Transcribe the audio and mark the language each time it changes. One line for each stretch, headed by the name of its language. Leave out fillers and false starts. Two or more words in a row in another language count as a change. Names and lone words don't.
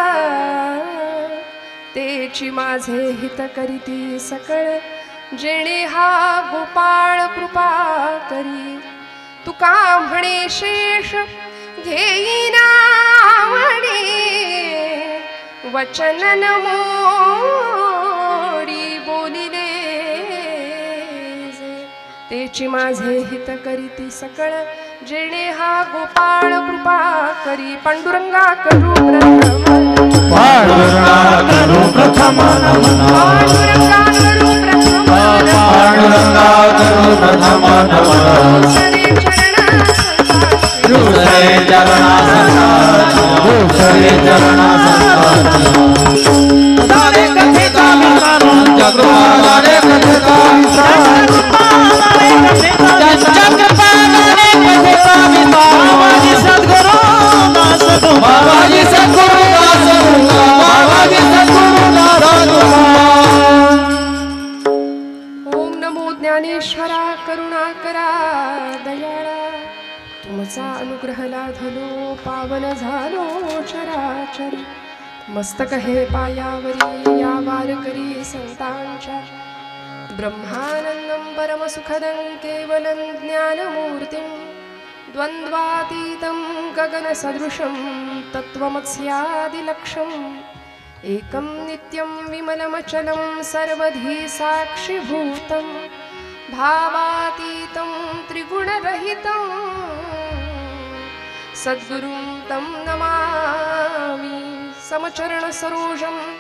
Marathi: तेची माझे हित करीती सकळ, जेणे हा गोपाळ कृपा करी, तुका म्हणे शेष घेईना म्हणे, वचन मोडी बोलिले, तेची माझे हित करीती सकळ, जेणे हा गोपाळ कृपा करी, पांडुरंगा करू प्रथम, पांडुरंगा करू प्रथम नमन, पांडुरंगा करू प्रथम, पांडुरंगा करू प्रथम नमन, दूसरे चरणा दूसरे चरणा दारे कथेचा विचारून जगृपादारे कथेचा विचार, जगृपादारे कथेचा विचार, बाबाजी सद्गुरु दास तुका, बाबाजी सद्गुरु दास तुका, बाबाजी सद्गुरु दास तुका. ओम नमो ज्ञानेश्वरा करुणाकरा दयाळा, तुमचा अनुग्रह लाधलो पावन झालो चराचरी, मस्तक हे पायावरी या वारकरी संतांच्या,
Sanskrit: ब्रह्मानंदं परमसुखदं केवलं ज्ञानमूर्तिं, द्वन्द्वातीतं गगनसदृशं तत्त्वमस्यादिलक्ष्यम्, एकं नित्यं विमलमचलं सर्वधी साक्षिभूतं, भावातीतं त्रिगुणरहितं, सद्गुरुं तं नमामि, समचरण सरोजं